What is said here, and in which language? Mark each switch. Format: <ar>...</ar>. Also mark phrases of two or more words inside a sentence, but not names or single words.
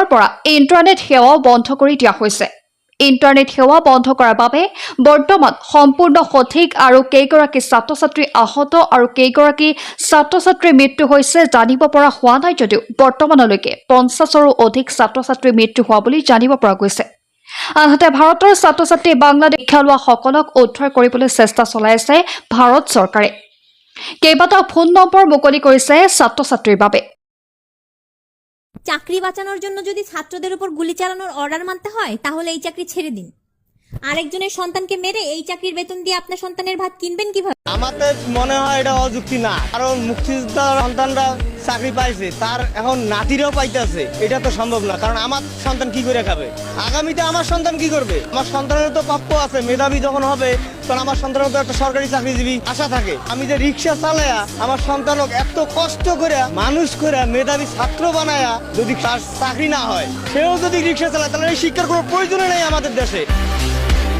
<as>পৰা ইণ্টাৰনেট সেৱা বন্ধ কৰি দিয়া হৈছে ইণ্টাৰনেট সেৱা বন্ধ কৰাৰ বাবে বৰ্তমান সম্পূৰ্ণ সঠিক আৰু কেইগৰাকী ছাত্ৰ ছাত্ৰী আহত আৰু কেইগৰাকী ছাত্ৰ ছাত্ৰীৰ মৃত্যু হৈছে জানিব পৰা হোৱা নাই যদিও বৰ্তমানলৈকে 50ৰো অধিক ছাত্ৰ ছাত্ৰীৰ মৃত্যু হোৱা বুলি জানিব পৰা গৈছে আনহাতে ভাৰতৰ ছাত্ৰ ছাত্ৰী বাংলাদেশ খেলুৱাসকলক উদ্ধাৰ কৰিবলৈ চেষ্টা চলাই আছে ভাৰত চৰকাৰে কেইবাটাও ফোন নম্বৰ মুকলি কৰিছে ছাত্ৰ ছাত্ৰীৰ বাবে</as> <bn>চাকরি বাঁচানোর জন্য যদি ছাত্রদের উপর গুলি চালানোর অর্ডার মানতে হয় তাহলে এই চাকরি ছেড়ে দিন আরেকজনের সন্তানকে মেরে এই চাকরির বেতন দিয়ে আপনার সন্তানের ভাত কিনবেন কিভাবে আমাদের মনে হয় এটা অযুক্তি না কারণ মুক্তিযোদ্ধার সন্তানরা চাকরি পাইছে তার এখন নাতিরাও পাইতেছে এটা তো সম্ভব না কারণ আমার সন্তান কি করে খাবে আগামীতে আমার সন্তান কি করবে আমার সন্তানের তো প্রাপ্য আছে মেধাবী যখন হবে তখন আমার সন্তানের তো একটা সরকারি চাকরিজীবী আশা থাকে আমি যে রিক্সা চালায়া আমার সন্তানক এত কষ্ট করে মানুষ করে মেধাবী ছাত্র বানায়া যদি তার চাকরি না হয় সেও যদি রিক্সা চালায় তাহলে এই শিক্ষার কোনো প্রয়োজন নেই আমাদের দেশে</bn>